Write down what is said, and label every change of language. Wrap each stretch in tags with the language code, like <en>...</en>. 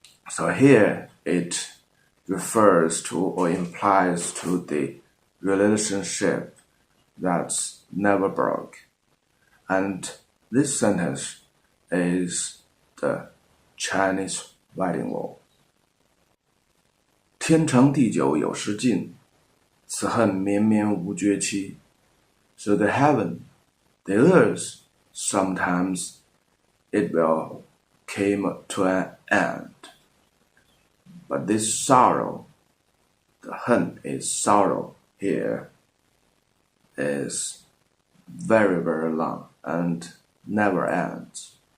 <en>So here it refers to or implies to the relationship that's never broke. And this sentence is the Chinese writing wall.</en> <zh>天长地久有时尽，此恨绵绵无绝期。</zh> <en>So the heaven, the earth, sometimes it will come to an end. But this sorrow, the hen is sorrow here, is very, very long and never ends.</en>